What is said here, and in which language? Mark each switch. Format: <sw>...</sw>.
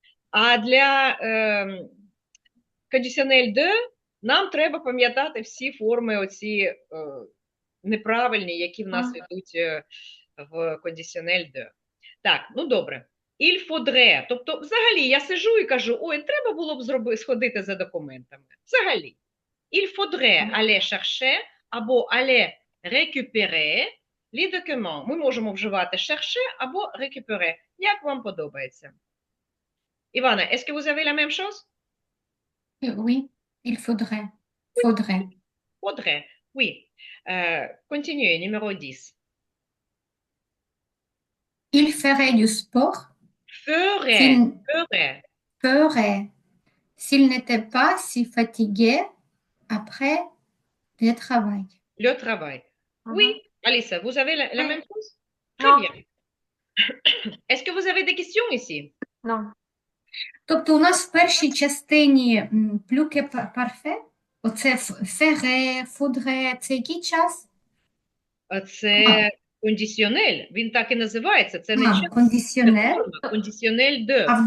<uk>А для кондиціонель 2 нам треба пам'ятати всі форми оці неправильні, які в нас йдуть в кондиціонель 2. Так, ну добре.</uk> <fr>Il faudrait,</fr> <uk>тобто взагалі я сиджу і кажу, ой, треба було б сходити за документами. Взагалі.</uk> <fr>Il faudrait aller chercher або aller récupérer les documents.</fr> <uk>Ми можемо вживати chercher або récupérer. Як вам подобається?</uk> <fr>Івана, est-ce que vous avez la même chose? Oui, il faudrait. Faudrait. Faudrait, oui. Continuez, numéro 10. Il ferait du sport. Ferait. S'il n'était pas si fatigué après le travail. Le travail. Oui, Alissa, vous avez la même chose? Très Non. bien. Est-ce que vous avez des questions ici? Ну.</fr> <uk>Тобто у нас в першій частині плюке парфе, оце фере, фудре, це який час? Це кондиціонель, він так і називається, це не час, кондиціонель. це форма, кондиціонель де.</uk>